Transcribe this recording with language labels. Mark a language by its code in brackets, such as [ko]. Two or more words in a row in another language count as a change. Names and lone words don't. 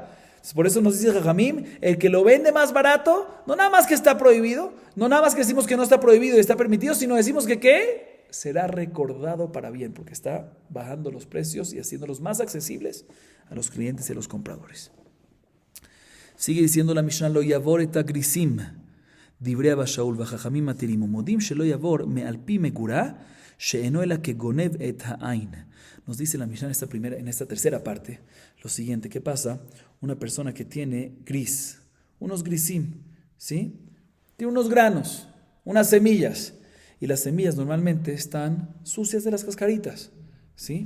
[es] Entonces, por eso nos dice Jajamim, el que lo vende más barato, no nada más que está prohibido, no nada más que decimos que no está prohibido y está permitido, sino decimos que ¿qué? Será recordado para bien, porque está bajando los precios y haciéndolos más accesibles a los clientes y a los compradores. Sigue diciendo la Mishnah, [he] לא יבור את הגריסים. דברי אבא שאול והחכמים מתירים ומודים שלא יעבור מעל פי מגורה שאינו אלא כגונב את העין. [es] Nos dice la Mishnah en esta tercera parte lo siguiente, ¿qué pasa? Una persona que tiene gris, unos grisim, ¿sí? Tiene unos granos, unas semillas, y las semillas normalmente están sucias de las cascaritas, ¿sí?